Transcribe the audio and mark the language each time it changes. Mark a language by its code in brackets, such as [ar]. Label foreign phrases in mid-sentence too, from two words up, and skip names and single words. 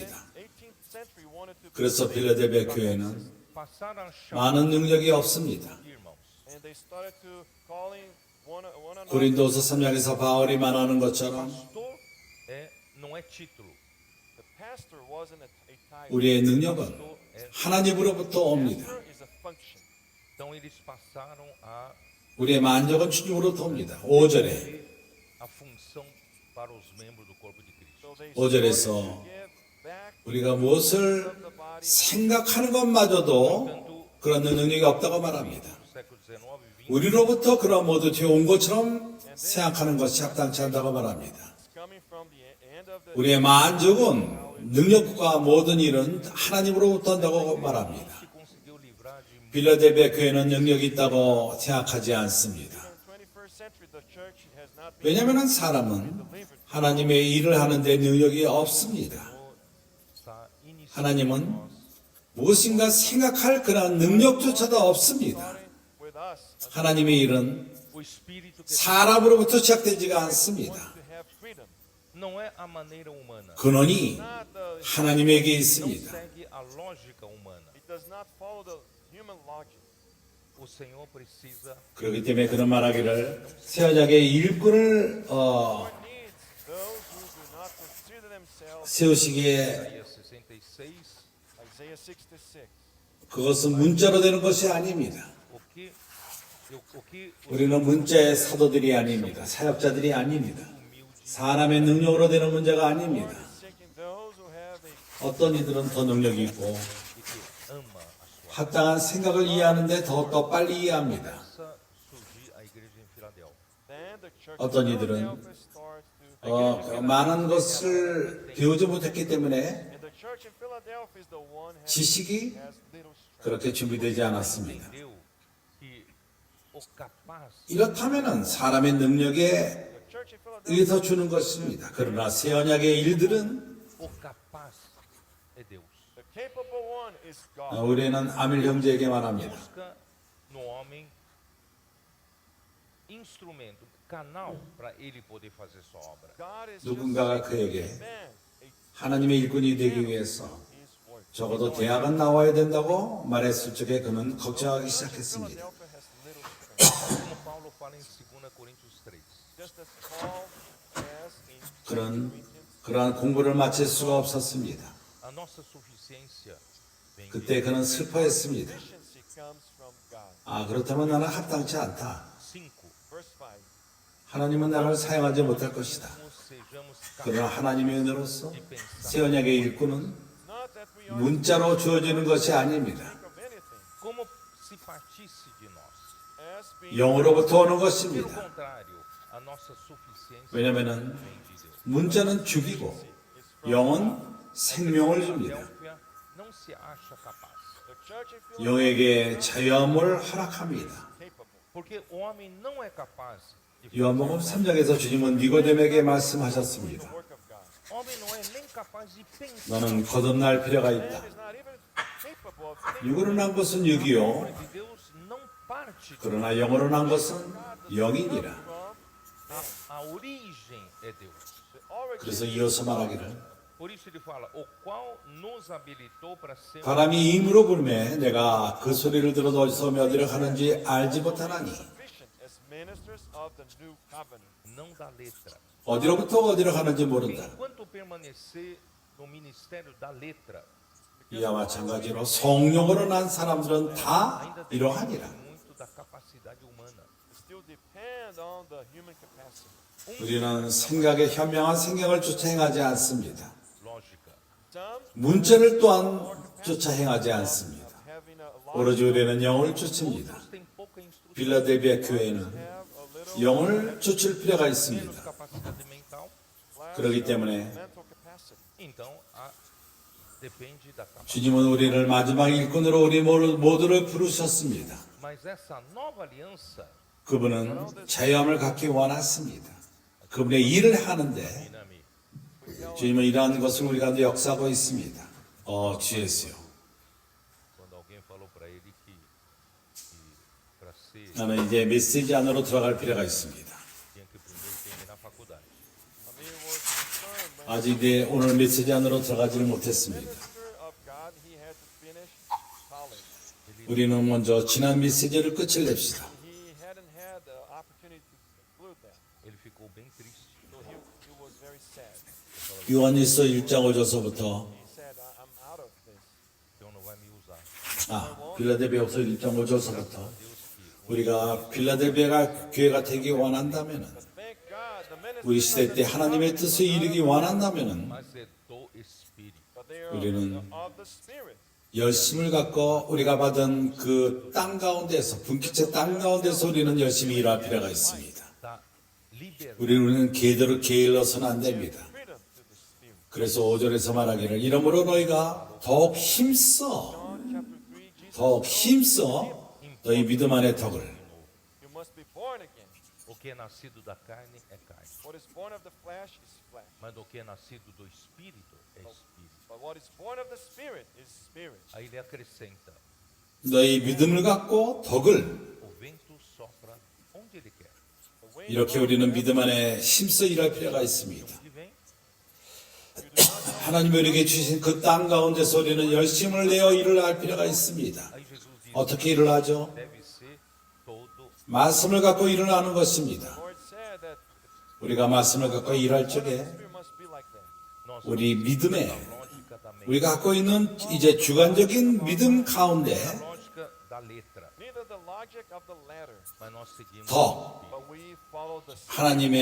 [en] 18th century wanted to be [ko] 그래서 빌라델비아 교회는 [pt] passaram a chamar [ko] 많은 능력이 없습니다. [pt] irmãos. [en] and they started to calling one another. [ko] 고린도서 3장에서 바울이 말하는 것처럼 [pt] Pastor não é título. [en] The pastor wasn't a title. [ko] 우리의 능력은 [pt] Pastor é. [ko] 하나님으로부터 옵니다. [en] Pastor is a function. [pt] Então eles passaram a [ko] 우리의 만족은 주님으로부터 옵니다. 5절에 [pt] a função para os membros do corpo de Cristo. [en] So they [ko] 5절에서 [en] started to give back [ko] 우리가 무엇을 생각하는 것마저도 그런 능력이 없다고 말합니다. [pt] Século XIX e XX. [ko] 우리로부터 그런 모두 되어온 것처럼 생각하는 것이 합당치 않다고 말합니다. [en] coming from the end of the [ko] 우리의 만족은 능력과 모든 일은 하나님으로부터 온다고 말합니다. [pt] Se conseguiu livrar de [ko] 빌라델비아 교회는 능력이 있다고 생각하지 않습니다. [en] 21st century, the church has not been [ko] 왜냐하면 사람은 하나님의 일을 하는데 능력이 없습니다. [pt] está iniciando [ko] 하나님은 무엇인가 생각할 그런 능력조차도 없습니다. [en] with us [ko] 하나님의 일은 [pt] o espírito que [ko] 사람으로부터 시작되지가 않습니다. [en] to have freedom. [pt] não é a maneira humana. [ko] 근원이 [en] Not the, [ko] 하나님에게 [pt] Não [ko] 있습니다. [pt] segue a lógica humana. [en] it does not follow the human logic. [pt] O Senhor precisa [ko] 그렇기 때문에 그런 말하기를 새 언약의 일꾼을 [en] Lord needs those who do not consider themselves. [ko] 세우시기에 [pt] Isaías 66 [en] Isaiah 66. [ko] 그것은 문자로 되는 것이 아닙니다. o que 우리는 문자의 사도들이 아닙니다. 사역자들이 아닙니다. 사람의 능력으로 되는 문제가 아닙니다. [en] Seeking those who have a [ko] 어떤 이들은 더 능력이 있고 [pt] e que ama a sua [ko] 합당한 생각을 이해하는데 더 빨리 이해합니다. [pt] raça surgir a igreja em Filadélfia. [en] then the church [ko] 어떤 [en] of [ko] 이들은 [en] Philadelphia starts to [ko] 많은 것을 배우지 못했기 때문에 [en] and the church in Philadelphia is the one [ko] 지식이 [en] has little strength. [ko] 그렇게 준비되지 않았습니다. [pt] Entendeu que o capaz [ko] 이렇다면 사람의 능력에 [en] The church in Philadelphia [ko] 의해서 주는 것입니다. 그러나 새 언약의 일들은 [pt] o capaz é Deus. [en] the capable one is God. [ko] 우리는 아밀 형제에게 말합니다. [pt] Busca no homem instrumento, canal para ele poder fazer sua obra. [en] God is [ko] 누군가가 [en] just [ko] 그에게 [en] man, [ko] 하나님의 일꾼이 되기 위해서 [en] his work. [ko] 적어도 대학은 나와야 된다고 말했을 적에 그는 걱정하기 시작했습니다. [en] Philadelphia has little strength. [pt] Como Paulo fala em 2 Coríntios 3. [en] Just as Paul has in [ko] 그런 그러한 공부를 마칠 수가 없었습니다. [pt] A nossa suficiência vem [ko] 그때 그는 슬퍼했습니다. [en] sufficiency comes from God. [ko] 아, 그렇다면 나는 합당치 않다. 5. [en] Verse 5. [ko] 하나님은 나를 사용하지 못할 것이다. [pt] Sejamos [ko] 그러나 하나님의 은혜로서 [pt] de pensar [ko] 새 언약의 일꾼은 [en] Not that we are [ko] 문자로 주어지는 것이 아닙니다. [en] think of anything [pt] como se partisse de nós. [en] as being [ko] 영으로부터 오는 [pt] Pelo [ko] 것입니다. [pt] contrário, a nossa suficiência [ko] 왜냐하면 [pt] vem de Deus. [ko] 문자는 죽이고 영은 생명을 줍니다. [pt] Filadélfia não se acha capaz, [en] the church in Philadelphia [ko] 영에게 자유함을 허락합니다. [en] capable. [pt] porque o homem não é capaz de [ko] 요한복음 3장에서 주님은 니고데에게 말씀하셨습니다. [en] The work of God. [pt] O homem não é nem capaz de pensar. [ko] 너는 거듭날 필요가 [en] Man [ko] 있다. [en] is not even capable of thinking. [ko] 육으로 난 것은 육이요. [pt] De Deus não parte de [ko] 그러나 영으로 난 것은 영이니라. [en] From [pt] a origem é Deus. [en] the origin. [ko] 그래서 이어서 말하기를 [pt] Por isso ele fala, o qual nos habilitou para ser [ko] 바람이 임으로 불매 내가 그 소리를 들어도 어디서 몇 일을 하는지 알지 못하나니 [en] Sufficient as ministers of the new covenant. [pt] não da letra. [ko] 어디로부터 어디로 가는지 모른다. [pt] Enquanto permanecer no ministério da letra, [ko] 이와 마찬가지로 성령으로 난 사람들은 다 [pt] ainda [ko] 이러하니라. [pt] depende muito da capacidade humana. [en] Still depend on the human capacity. [ko] 우리는 생각에 현명한 생각을 쫓아 행하지 않습니다. [pt] Lógica. [en] Some [ko] 문제를 또한 쫓아 행하지 않습니다. [en] having a [ko] 오로지 우리는 영을 쫓습니다. [pt] Outros têm pouca instrução, [ko] 빌라델비아 교회는 [en] have a little [ko] 영을 쫓을 필요가 [pt] menos [ko] 있습니다. [pt] capacidade mental. [ko] 그렇기 때문에 [en] mental capacity. [pt] Então, depende da capacidade. [ko] 주님은 우리를 마지막 일꾼으로 우리 모두를 부르셨습니다. [pt] Mas essa nova aliança, [ko] 그분은 자유함을 갖기 원하십니다. 그분의 일을 하는데 Dinami, 주님은 이러한 것을 우리 가운데 역사하고 있습니다. 주 예수요. [pt] quando alguém falou para ele que para ser [ko] 나는 이제 메시지 안으로 들어갈 필요가 있습니다. [pt] tinha que primeiro terminar a faculdade. [en] I mean, it was concerned when [ko] 아직 이제 오늘 메시지 안으로 들어가지를 못했습니다. [en] minister of God, he had to finish college. [ko] 우리는 먼저 지난 메시지를 끝을 냅시다. [en] He hadn't had the opportunity to conclude that. [pt] Ele ficou bem triste. [en] So he was very sad. [ko] 요한일서 1장 5절서부터 [en] He said, I'm out of this. [pt] Então não vai me usar. [ko] 빌라델비아서 1장 5절서부터 우리가 빌라델비아가 교회가 되기 원한다면은 [en] Thank God, the ministers [ko] 우리 시대 때 하나님의 뜻에 이르기 원한다면은 [pt] Mas é do Espírito. [en] but they are [ko] 우리는 [en] of the Spirit. [ko] 열심을 갖고 우리가 받은 그 땅 가운데서 분기체 땅 가운데서 우리는 열심히 일할 필요가 있습니다. [pt] Da liberdade. [ko] 우리는 계대로 게을러서는 안 됩니다. [en] Freedom to the Spirit. [ko] 그래서 5절에서 말하기를 이러므로 너희가 더욱 힘써 [en] John chapter 3, Jesus [ko] 더욱 힘써 너희 믿음 안의 덕을 [en] you must be born again. [pt] O que é nascido da carne é carne. [en] What is born of the flesh is flesh. [pt] Mas o que é nascido do Espírito é Espírito. [en] But what is born of the Spirit is Spirit. [pt] Aí ele acrescenta: [ko] 너희 믿음을 갖고 덕을 [pt] o vento sopra onde ele quer. [en] The way [ko] 이렇게 우리는 믿음 안에 힘써 일할 필요가 있습니다. [pt] Ele vem, [ko] 하나님이 우리에게 주신 그 땅 가운데서 우리는 열심을 내어 일을 할 필요가 있습니다. [pt] aí Jesus diz: [ko] 어떻게 일을 하죠? [pt] deve ser todo. [ko] 말씀을 갖고 일을 하는 것입니다. [en] the Lord said that [ko] 우리가 말씀을 갖고 일할 적에 [en] Spirit must be like that. [pt] Nós [ko] 우리 믿음에 [pt] lógica da mente, [ko] 우리가 갖고 있는 이제 주관적인 믿음 가운데 [pt] lógica da letra. [en] Neither the logic of the latter, [pt] Mas nós seguimos [ko] 더 [pt] o Espírito. [en] but we follow the Spirit. [pt] A [ko] 하나님의